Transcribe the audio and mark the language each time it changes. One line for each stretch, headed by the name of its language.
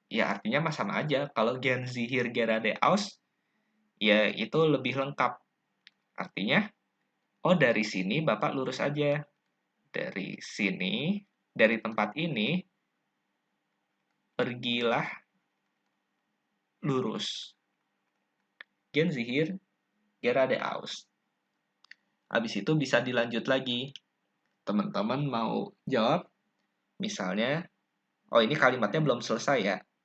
Indonesian: Ya artinya mah sama aja. Kalau
German: gehen Sie hier geradeaus,
Indonesian: ya itu lebih lengkap. Artinya, oh dari sini Bapak lurus aja. Dari sini, dari tempat ini, pergilah lurus.
German: Gehen Sie hier geradeaus.
Indonesian: Habis itu bisa dilanjut lagi. Teman-teman mau jawab, misalnya, oh ini kalimatnya belum selesai ya.